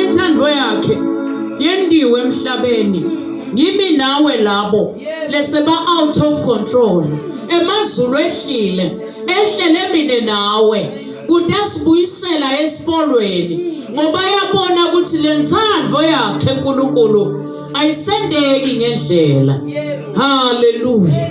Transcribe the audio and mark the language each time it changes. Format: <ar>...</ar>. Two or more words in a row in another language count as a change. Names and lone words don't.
<ss>inthando yakhe yendiwe emhlabeni ngimi nawe labo leseba</ss> <en>out of control</en> <ss>emazulu ehlile mine nawe kudasibuyisela esipolweni ngoba yabona ukuthi lenthando yakhe uNkulunkulu ayisendeki ngendlela. Hallelujah.</ss>